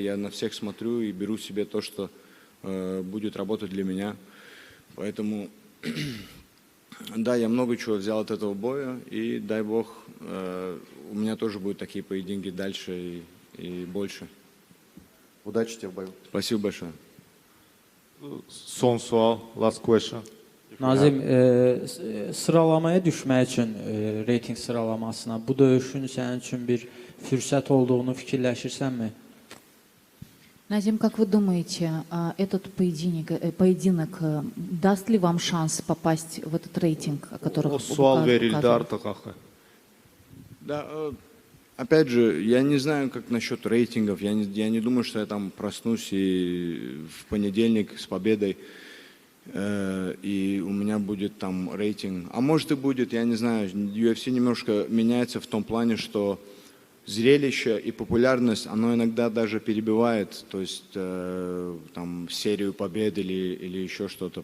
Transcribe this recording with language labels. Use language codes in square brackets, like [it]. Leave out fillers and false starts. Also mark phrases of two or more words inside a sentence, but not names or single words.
[ru] Я на всех смотрю и беру себе то, что будет работать для меня. Поэтому... Да, я много чего взял от этого боя, и дай бог, у меня тоже будут такие поединки дальше и больше. Удачи тебе в бою. Спасибо большое. [az] Son sual, [en] last question. [az] Nazim, sıralamaya düşmək üçün, reyting sıralamasına bu döyüşün sənin üçün bir fürsət olduğunu fikirləşirsənmi? [ru] Назим, как вы думаете, этот поединок даст ли вам шанс попасть в этот рейтинг, о котором [az] O sual verildi artıq axı. [ru] Да, опять же, я не знаю, как насчет рейтингов. Я не думаю, что я там проснусь и в понедельник с победой, и у меня будет там рейтинг. А может и будет, я не знаю. UFC немножко меняется в том плане, что зрелище и популярность, оно иногда даже перебивает, то есть там серию побед или еще что-то.